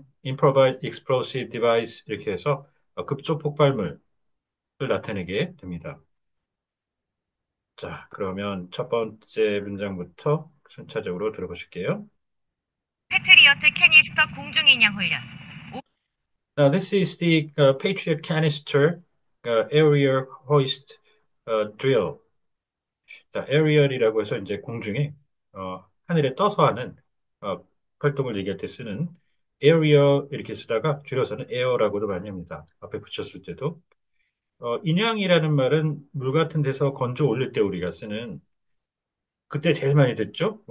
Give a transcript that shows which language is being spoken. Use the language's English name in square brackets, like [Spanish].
[Korean] Improvised Explosive Device 이렇게 해서 급조 폭발물을 나타내게 됩니다. 자, 그러면 첫 번째 문장부터 순차적으로 들어보실게요. 패트리어트 캐니스터 공중인양 훈련. [English] Now, this is the Patriot Canister Area Hoist Drill. [Korean] 자, aerial이라고 해서 이제 공중에 하늘에 떠서 하는 어, 활동을 얘기할 때 쓰는 aerial 이렇게 쓰다가 줄여서는 air라고도 많이 합니다. 앞에 붙였을 때도. 인양이라는 말은 물 같은 데서 건져 올릴 때 우리가 쓰는 그때 제일 많이 듣죠?